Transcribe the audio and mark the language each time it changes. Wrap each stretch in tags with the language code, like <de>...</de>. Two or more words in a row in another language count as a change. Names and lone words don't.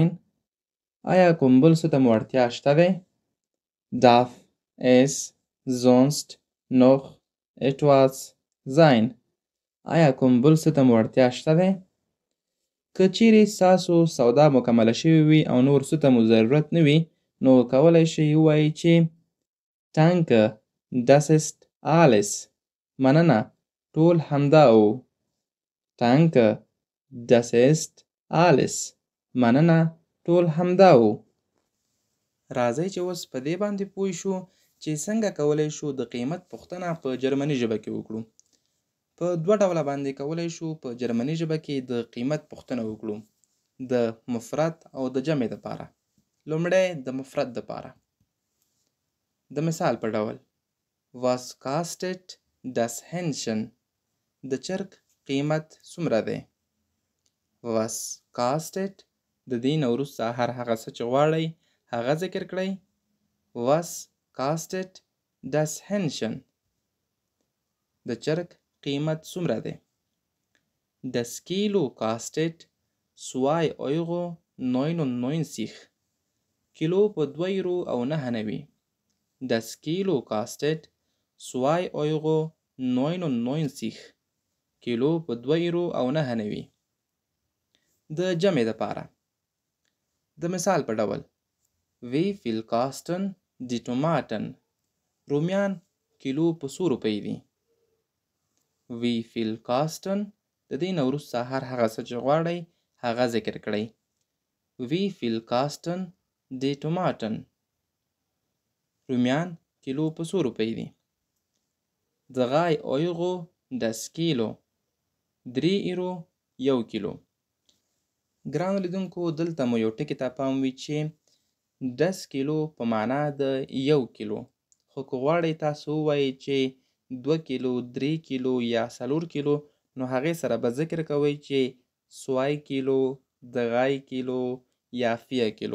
<ps>آیا کوم بل څه ته مو اړتیا شته دی؟</ps> <de>Darf es sonst noch etwas sein؟</de> <ps>آیا کوم بل څه ته مو اړتیا شته دی؟ که چیرې ستاسو سودا مکمله شوې وي او نور څه ته مو ضرورت نه وي، نو کولی شئ ووایئ چې</ps> <de>Danke، das ist alles،</de> <ps>مننه ټول همدا و.</ps> <de>Danke، das ist alles،</de> <ps>مننه ټول همدا و. راځئ چې اوس په دې باندې پوه شو چې څنګه کولی شو د قیمت پوښتنه په جرمني ژبه کې وکړو. په 2 ډوله باندې کولی شو په جرمني ژبه کې د قیمت پوښتنه وکړو، د مفرد او د جمع دپاره. لومړی د مفرد دپاره د مثال په ډول</ps> <de>Was kostet das Hähnchen؟</de> <ps>د چرګ قیمت څومره دی؟</ps> <de>Was kostet،</de> <ps>د دې نه وروسته هر هغه څه چې غواړئ هغه ذکر کړئ.</ps> <de>Was kostet das Hähnchen؟</de> <ps>د چرګ قیمت څومره دی؟</ps> <de>Das Kilo kostet 2,99 €،</de> <ps>کیلو په 2.99 €.</ps> <de>Das Kilo kostet 2,99 €،</de> <ps>کیلو په 2.99 €. د جمع دپاره د مثال په ډول</ps> <de>Wie viel kosten die Tomaten؟</de> <ps>رومیان کیلو په 100 روپۍ دي.</ps> <de>Wie viel kosten،</de> <ps>د دې نه وروسته هر هغه څه چې غواړئ هغه ذکر کړئ.</ps> <de>Wie viel kosten die Tomaten؟</de> <ps>رومیان کیلو په 100 روپۍ دي.</ps> <de>3 € das Kilo، 3 € 1 کیلو.</de> <ps>ګرانو لیدونکو دلته مو یو ټکي ته پام وي چې 10 کیلو په معنا د 1 کیلو خو که غواړئ تاسو ووایئ چې 2 کیلو 3 کیلو یا 4 کیلو نو هغې سره به ذکر کوئ چې 2 کیلو 3 کیلو یا 4 کیلو.</ps>